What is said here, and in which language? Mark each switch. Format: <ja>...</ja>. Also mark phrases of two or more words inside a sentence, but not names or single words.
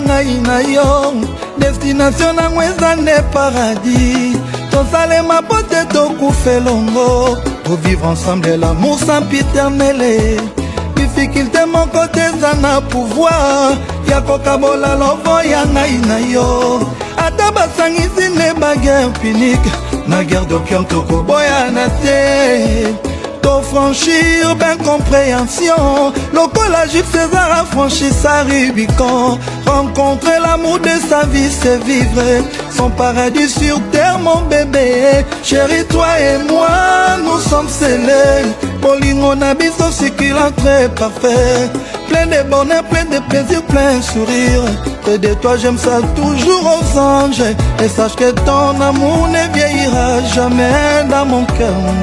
<ln>ngai na yo destination nango eza nde paradis tosalema po te tokufa elongo tovivre</ln> <fr>ensemble l'amour sempiternel difficulté</fr> <ln>moko te eza na pouvoir ya kokabola lovo ya ngai na yo ata basangisi ne baguerre punique na</ln> <fr>guerre d'opium</fr> <ln>tokoboyana te</ln> <fr>franchir d'incompréhension</fr> <ln>lokola Jules</ln> <fr>César a franchi sa Rubicon rencontrer l'amour de sa vie c'est vivre son paradis sur terre mon bébé chérie toi et moi nous sommes scellés</fr> <ln>bolingo na biso</ln> <fr>succulent très parfait plein de bonheur plein de plaisir plein de sourire et de toi j'aime ça toujours aux anges et sache que ton amour ne vieillira jamais dans mon cœur.</fr>